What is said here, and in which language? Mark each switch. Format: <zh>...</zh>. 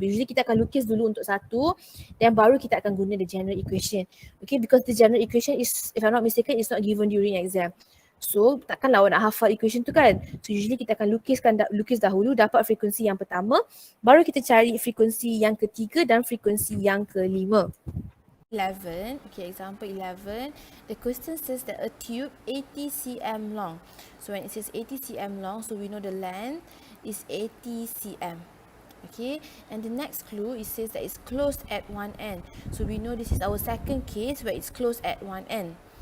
<ms>Usually kita akan lukis dulu untuk 1 dan baru kita akan guna</ms> <en>the general equation. Okay, because the general equation is, if I'm not mistaken, is not given during exam.</en> <ms>So takkanlah awak nak hafal equation tu kan. So usually kita akan lukis dahulu, dapat frekuensi yang pertama, baru kita cari frekuensi yang ketiga dan frekuensi yang kelima.</ms> <en>11, okay, example 11, the question says that a tube 80 cm long. So when it says 80 cm long, so we know the length is 80 cm. Okay, and the next clue, it says that it's closed at one end. So we know this is our second case where it's closed at one end.</en>